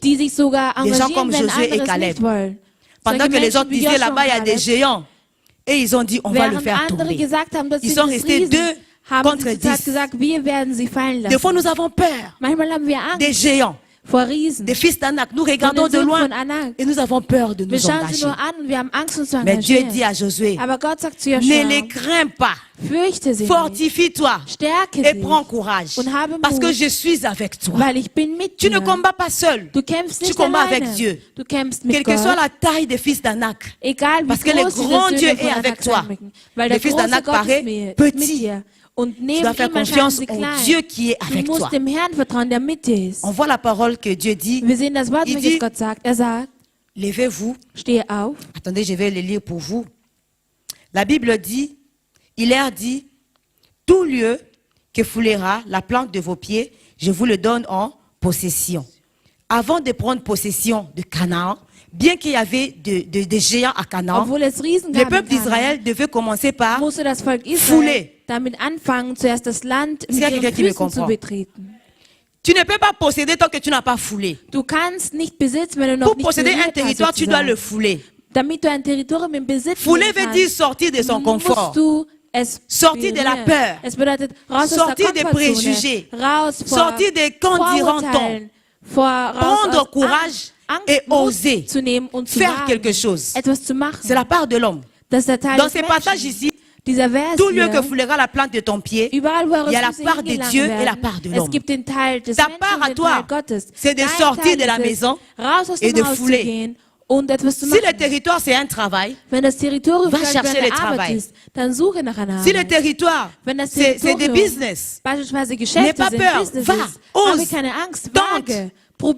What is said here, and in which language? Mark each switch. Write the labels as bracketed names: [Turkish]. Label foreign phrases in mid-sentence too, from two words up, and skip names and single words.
[German] die sich sogar [French] Des gens [German] engagieren, [French] comme [German] wenn [French] Josué et [German] andere es [French] Caleb. [German] nicht wollen. [French] Pendant [German] Solche [French] que les [German] Menschen [French] autres [German] wie [French] disaient [German] Joshua [French] là-bas, il y a [German] und [French] des [German] Caleb, [French] géants. Et ils ont dit, on va le [German] während [French] faire [German] andere [French] tomber. [German] gesagt haben, dass [French] Ils [German] sie [French] sont [German] das [French] restés [German] Riesen, [French] deux [German] haben [French] contre [German] sie gesagt, [French] 10. [German] wir werden sie fallen [French] Des fois, [German] lassen. [French] nous avons peur [German] Manchmal haben wir Angst [French] des géants, [German] vor Riesen. [French] des fils d'Anak. Nous regardons [German] den [French] de [German] Söhnen [French] loin [German] von Anak. [French] et nous avons peur de [German] Wir [French] nous [German] schauen sie [French] engager. [German] nur an und wir haben Angst, uns zu [French] Mais Dieu [German] engagieren. [French] dit à Josué, [German] Aber Gott sagt zu [French] ne [German] Joshua, [French] les crains pas. [German] fürchte sie nicht, [French] Fortifie-toi [German] stärke [French] et [German] sie, [French] prends courage. [German] und habe [French] Parce que [German] Mut, [French] je suis avec toi. [German] weil ich bin mit [French] Tu ne [German] dir. [French] combats pas seul. [German] Du kämpfst [French] Tu [German] nicht [French] combats [German] alleine. [French] avec Dieu. [German] Du kämpfst mit [French] Quelle que soit [German] Gott. [French] la taille des fils d'Anak. [German] Egal [French] Parce [German] wie [French] que le [German] groß diese [French] grand [German] Söhne [French] Dieu [German] von [French] est [German] Anak [French] avec [German] sein [French] toi. [German] mögen. Weil [French] Les [German] der [French] fils [German] große [French] d'Anak [German] Gott ist [French] paraît [German] mit [French] petit. [German] dir. Und [French] Tu [German] neben [French] dois faire [German] ihm erscheinen [French] confiance [German] sie [French] au [German] klein. [French] Dieu qui est avec [German] Du [French] toi. [German] musst dem Herrn vertrauen, der mit dir ist. [French] On voit la parole que Dieu dit. [German] Wir sehen das Wort, [French] Il [German] welches [French] dit, [German] Gott sagt. Er sagt, [French] levez-vous. [German] stehe auf. [French] Attendez, je vais le lire pour vous. La Bible dit, il leur dit, tout lieu que foulera la plante de vos pieds, je vous le donne en possession. Avant de prendre possession de Canaan, bien qu'il y avait des géants à Canaan, [German] Obwohl es Riesen [French] le [German] gab [French] peuple [German] in Kanaan, [French] d'Israël devait commencer par [German] musste das Volk [French] fouler. [German] Israel damit anfangen, zuerst das Land mit [French] S'il y a [German] ihren [French] quelqu'un qui me [German] Füßen zu [French] comprend. [German] betreten. [French] Tu ne peux pas posséder tant que tu n'as pas foulé. [German] Du kannst nicht besitzen, wenn du noch [French] Pour [German] nicht [French] posséder un [German] berührt hast, [French] territoire, tu dois [German] sozusagen. [French] le fouler. [German] Damit du ein Territorium im Besitz [French] Fouler [German] nehmen [French] veut [German] kannst, [French] dire sortir de son confort. [German] musst du es [French] Sortir de la [German] berühren. [French] peur. [German] Es bedeutet raus [French] Sortir [German] aus [French] des [German] der [French] préjugés. [German] Komfortzone, raus vor [French] Sortir des qu'en diront-on. [German] Vorurteilen, raus [French] Prendre [German] aus [French] courage [German] Angst, [French] et [German] Mut [French] oser [German] zu nehmen und zu [French] faire [German] wagen, [French] quelque chose. [German] etwas zu machen. [French] C'est la part de l'homme. [German] Das ist der Teil [French] Dans [German] des [French] ces passages [German] Menschen. [French] ici, [German] Dieser Vers [French] tout lieu [German] hier, [French] que foulera la plante de ton pied, [German] überall, wo eure [French] il y a la [German] Füße [French] part de [German] hingelangt [French] Dieu et la [German] werden, [French] part de [German] es [French] l'homme. [German] gibt den Teil des [French] Ta [German] Menschen [French] part [German] und [French] à [German] den [French] toi, [German] Teil Gottes. [French] c'est de [German] Dein [French] sortir de [German] Teil [French] la [German] ist es, [French] maison [German] raus aus [French] et [German] dem [French] de [German] Haus [French] fouler. [German] zu gehen und etwas zu [French] Si [German] machen. [French] le territoire c'est un travail, [German] Wenn das Territorium [French] Va [German] vielleicht [French] chercher [German] eine [French] le [German] Arbeit [French] travail. [German] ist, dann suche nach einer [French] si le [German] Arbeit. [French] territoire [German] Wenn das [French] c'est des [German] Territorium [French] business, [German] beispielsweise [French] N'aie [German] Geschäfte [French] pas [German] sind, [French] peur, [German] Business [French] va, [German] ist, [French] ose, [German] habe keine Angst, [French] tente, [German] wage,